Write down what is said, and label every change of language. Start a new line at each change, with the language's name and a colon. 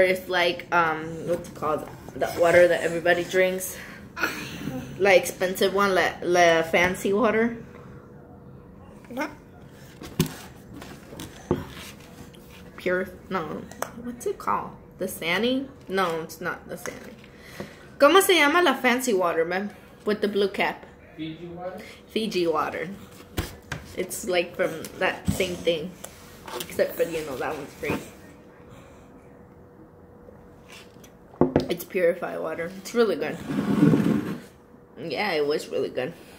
English: It's like what's it called? That water that everybody drinks, like expensive one, la fancy water. Pure? No. What's it called? The Sani? No, it's not the Sani.
Spanish: ¿Cómo se llama la
English: fancy water, man? With the blue cap. Fiji water? Fiji water. It's like from that same thing. Except for, you know, that one's free. It's purified water. It's really good. Yeah, it was really good.